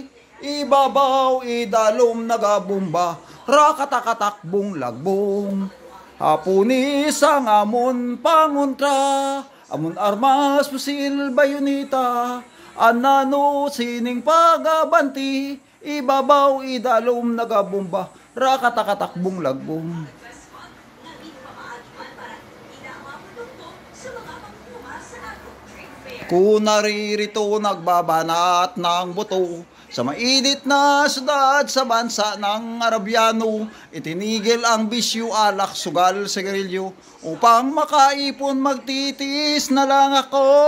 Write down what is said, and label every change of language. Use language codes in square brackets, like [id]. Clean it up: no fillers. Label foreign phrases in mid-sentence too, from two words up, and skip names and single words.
[hil] Ibabaw idalom nagabumba, rakatakatakbong lagbong. Hapunis ang amon pangontra, amon armas pusil bayonita. Anano sining pagabanti, ibabaw idalom nagabumba, rakatakatakbong lagbong. [tl] Kung naririto nagbabanat ng buto, sa mainit na syudad sa bansa ng Arabyano, itinigil ang bisyo, alak, sugal, sigarilyo, upang makaipon magtitis na lang ako.